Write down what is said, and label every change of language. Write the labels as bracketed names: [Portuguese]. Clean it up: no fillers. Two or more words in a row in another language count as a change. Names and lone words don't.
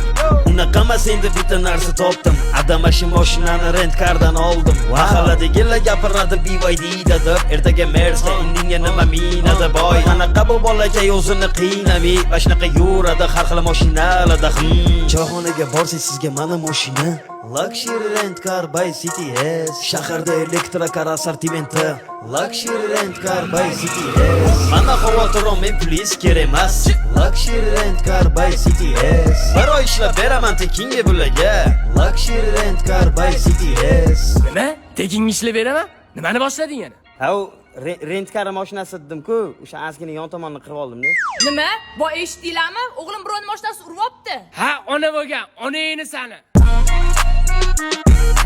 [Uzbek] Unaqa emas endi bitta narsa topdim. Adamashi mashinani rent-kardan oldim. Mahalladagilar gapiradi BYD deb, ertaga Mercedes, indinga nima minada boy. Qanaqa bu bolakay o'zini qiynamay, bashnaqa yuradi har xil mashinalarda. Choyxonaga borsangiz sizga mana mashina. [English] Luxury rent car by CTS. [Uzbek] Shaharda elektrokar assortimenti. [English] Luxury rent car by CTS. [Uzbek] Mana xavotirim men plis kerak emas. [English] Luxury rent car by CTS. [Uzbek] Bir oy ishlab beraman tekinga bularga. [English] Luxury rent car by CTS. [Uzbek] Nima? Tekinga ishlab beraman? Nimani boshlading yana? Ha, [English] rent car [Uzbek] mashinasi dedim-ku, o'sha askini yon tomonni qirib oldim-da. Nima? Bu eshitdinglarmi? O'g'lim biron mashinasi uryapti. Ha, ona bo'lgan, onangni sani.